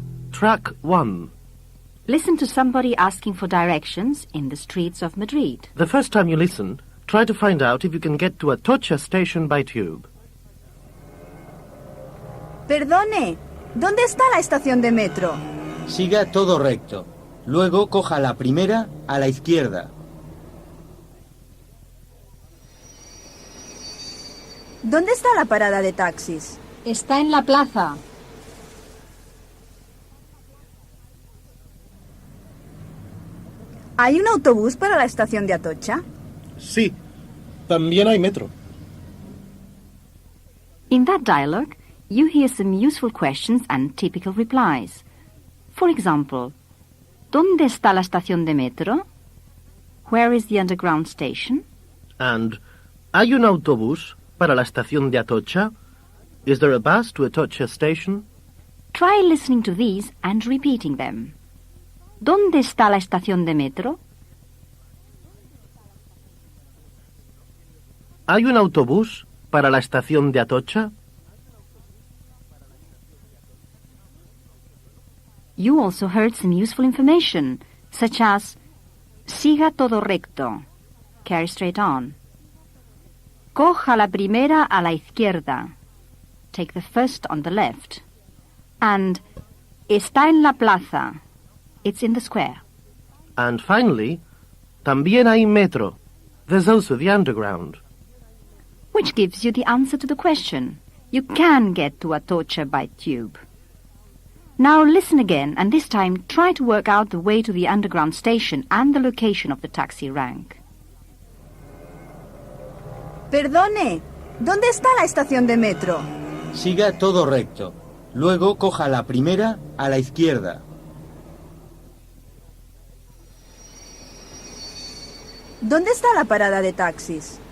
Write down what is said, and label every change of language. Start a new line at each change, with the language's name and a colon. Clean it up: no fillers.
English: Track 1. Listen to somebody asking for directions in the streets of Madrid. The first time you listen, try to find out if you can get to Atocha station by tube.
Spanish: Perdone, ¿dónde está la estación de metro? Siga todo recto. Luego coja la primera a la izquierda. ¿Dónde está la parada de taxis? Está en la plaza. ¿Hay un autobús para la estación de Atocha? Sí, también hay metro.
English: In that dialogue, you hear some useful questions and typical replies. For example,
Spanish: ¿dónde está la estación de metro?
English: Where is the underground station? And,
Spanish: ¿hay un autobús para la estación de Atocha?
English: Is there a bus to Atocha station? Try listening to these and repeating them.
Spanish: ¿Dónde está la estación de metro? ¿Hay un autobús para la estación de Atocha?
English: You also heard some useful information, such as
Spanish: siga todo recto,
English: carry straight on.
Spanish: Coja la primera a la izquierda,
English: take the first on the left. And
Spanish: está en la plaza,
English: it's in the square. And finally,
Spanish: también hay metro.
English: There's also the underground. Which gives you the answer to the question. You can get to Atocha by tube. Now listen again, and this time try to work out the way to the underground station and the location of the taxi rank.
Spanish: Perdone, ¿dónde está la estación de metro? Siga todo recto. Luego coja la primera a la izquierda. ¿Dónde está la parada de taxis?